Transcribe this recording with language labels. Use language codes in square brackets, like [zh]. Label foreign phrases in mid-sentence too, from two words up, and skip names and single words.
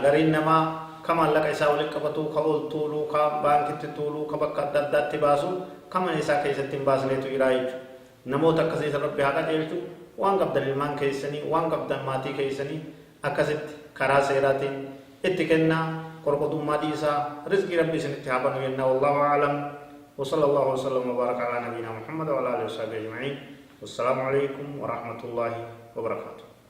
[om] gariin namaa ka maallaqa isaa walitti qabatu ka ol tuuluu ka baankitti tuuluu ka bakka adda addaatti baasu ka mana isaa keessatti hin baasneetu jiraa jechuudha. namoota akkasiisa rabbi haqa qajeelchu waan qabdan ilmaan keessanii waan qabdan maatii keessanii akkasitti karaa seeraatiin itti kennaa qorqotummaa dhiisaa rizqii rabbii isinitti haa banu jennaa. [ar] والله أعلم وصلى الله وسلم وبارك على نبينا محمد وعلى آله وصحبه أجمعين. والسلام عليكم ورحمة الله وبركاته.